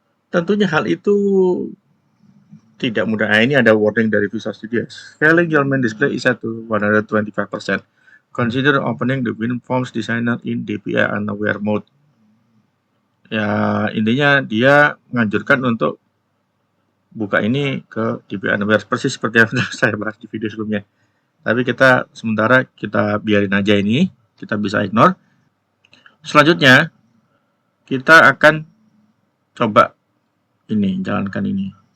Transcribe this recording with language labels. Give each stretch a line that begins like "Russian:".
Indonesian: Tentunya hal itu tidak mudah. Nah, ini ada warning dari Visual Studio.
English: Scaling your main display is at 125%. Consider opening the WinForms Designer in DPI Unaware mode.
Indonesian: Ya, intinya dia menganjurkan untuk buka ini ke DPI Unaware, persis seperti yang sudah saya bahas di video sebelumnya. Tapi kita sementara kita biarin aja ini, kita bisa ignore. Selanjutnya, kita akan coba ini, jalankan ini.